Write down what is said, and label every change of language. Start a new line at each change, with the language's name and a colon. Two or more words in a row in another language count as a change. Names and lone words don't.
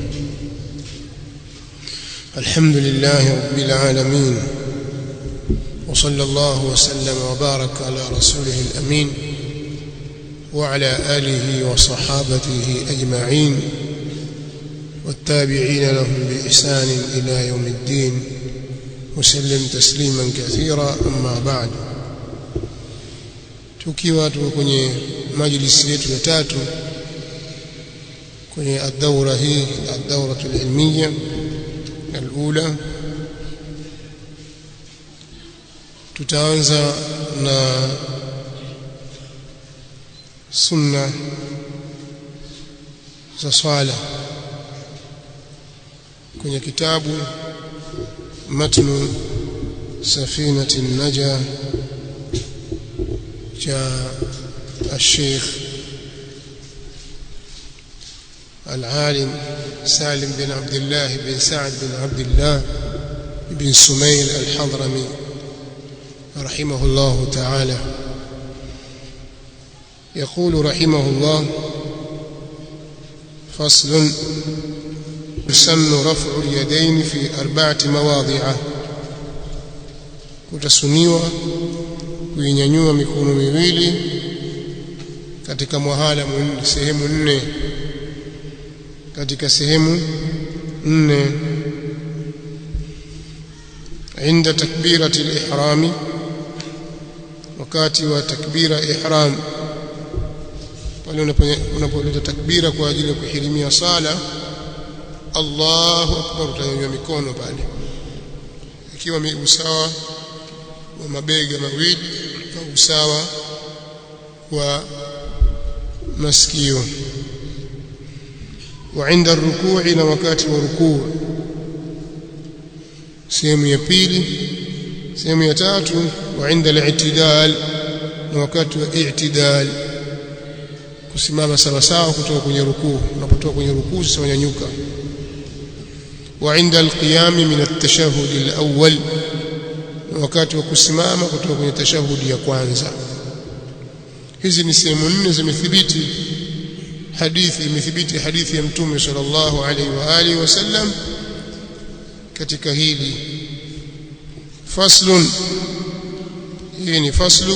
Arabic: الحمد لله رب العالمين، وصلى الله وسلم وبارك على رسوله الأمين وعلى آله وصحابته أجمعين والتابعين لهم بإحسان إلى يوم الدين وسلم تسليما كثيرا. أما بعد،
Swahili: tukiwa kwenye majlisi yetu ya tatu kwenye ad-dawra hii
Arabic: الدورة العلمية الأولى,
Swahili: tutaanza na sunna za swala kwenye kitabu matnu safinati an-najah cha
Arabic: الشيخ العالم سالم بن عبد الله بن سعد بن عبد الله بن سميل الحضرمي رحمه الله تعالى. يقول رحمه الله: فصل: يسن رفع اليدين في 4 مواضع.
Swahili: kutasuniwa kuinyanyua mikono miwili katika mahala sehemu 4, katika sehemu 4.
Arabic: عند تكبيرة الإحرام،
Swahili: wakati wa takbira ihram, pale unapoleta takbira kwa ajili ya kuhirimia sala,
Arabic: الله أكبر,
Swahili: utanyanyua mikono pale ikiwa usawa wa mabega mawili au usawa wa masikio.
Arabic: وعند الركوع،
Swahili: na wakati wa rukuu, sehemu ya pili. Sehemu ya tatu:
Arabic: وعند الاعتدال،
Swahili: na wakati wa i'tidal, kusimama sawa sawa kutoka kwenye rukuu. Unapotoka kwenye rukuu sasa unyanyuka.
Arabic: وعند القيام من التشهد الأول،
Swahili: na wakati wa kusimama kutoka kwenye tashahudi ya kwanza. Hizi ni sehemu 4 zimethibiti hadithi ya Mtume
Arabic: صلى الله عليه وعلى آله وسلم
Swahili: katika hili. Faslun, hii ni faslu.